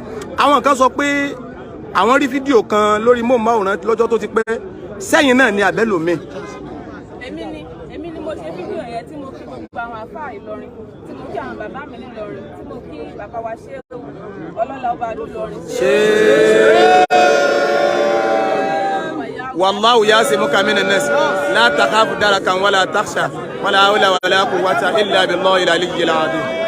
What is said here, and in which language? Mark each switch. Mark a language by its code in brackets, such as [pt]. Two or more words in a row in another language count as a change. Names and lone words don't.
[yo] Àwọn kan sọ pé àwọn rí fídíò kan lórí móhùnmáwòrán lọ́jọ́ tó ti pẹ́, sẹ́yìn náà ni àbẹ́lòmí. èmi ni mo ṣe fídíò yẹn tí mo kí gbogbo àwọn àfáà Ìlọrin, tí mo kí àwọn bàbá mi nílọrin, tí mo kí bàbá wa ṣe ọlọ́lá ọba Ìlọrin. [ar] والله يعصمك من الناس لا تخاف دركا ولا تخشى ولا حول ولا قوة إلا بالله العلي العظيم.